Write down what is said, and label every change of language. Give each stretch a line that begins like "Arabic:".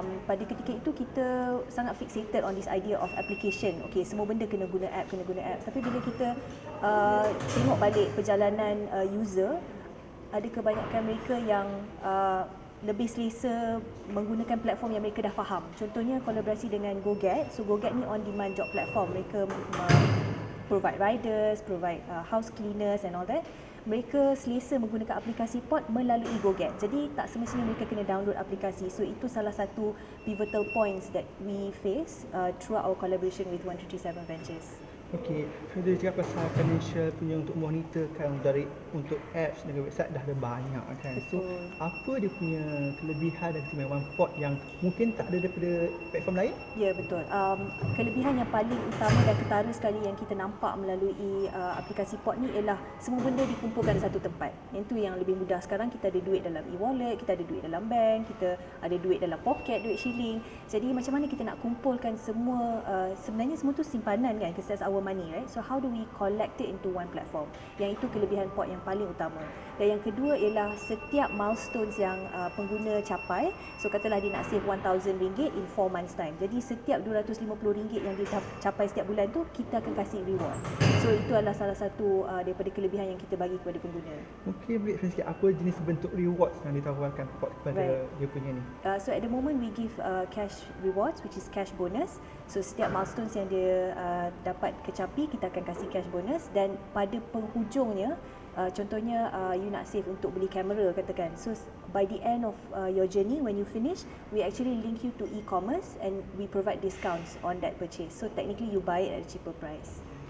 English: Pada ketika itu kita sangat fixated on this idea of application.
Malay: Okay, semua benda kena guna app. Tapi bila kita tengok balik perjalanan user, ada kebanyakan mereka yang lebih selesa menggunakan platform yang mereka dah faham. Contohnya kolaborasi dengan GoGet.
English: So GoGet ni on demand job platform. Mereka provide riders, provide house cleaners and all that.
Malay: Mereka selesa menggunakan aplikasi Pod melalui GoGet. Jadi tak semestinya mereka kena download aplikasi.
English: So itu salah satu pivotal points that we face throughout our collaboration with 1337 Ventures.
Malay: Okey, so dia cakap pasal financial punya untuk monitorkan dari untuk apps dan website dah ada banyak kan. So apa dia punya kelebihan dan keistimewaan Pod yang mungkin tak ada daripada platform lain? Ya, betul. Kelebihan yang paling utama dan ketara sekali yang kita nampak melalui aplikasi Pod ni ialah semua benda dikumpulkan di satu tempat. Yang tu yang lebih mudah. Sekarang kita ada duit dalam e-wallet, kita ada duit dalam bank, kita ada duit dalam poket, duit shilling. Jadi macam mana kita nak kumpulkan semua, sebenarnya semua tu simpanan kan, because that's our money, right?
English: So how do we collect it into one platform?
Malay: Yang itu kelebihan Pod yang paling utama. Dan yang kedua ialah setiap milestones yang pengguna capai, so katalah dia nak save RM1,000 in 4 months time. Jadi setiap RM250 yang dia capai setiap bulan tu, kita akan kasih reward. So itu adalah salah satu daripada kelebihan yang kita bagi kepada pengguna. Okey, beri sikit apa jenis bentuk rewards yang ditawarkan Pod kepada dia punya ni?
English: So at the moment we give cash rewards, which is cash bonus.
Malay: So setiap milestones yang dia dapat kecapi, kita akan kasih cash bonus. Dan pada penghujungnya, contohnya you nak save untuk beli kamera katakan.
English: So by the end of your journey, when you finish, we actually link you to e-commerce and we provide discounts on that purchase. So technically you buy it at a cheaper price.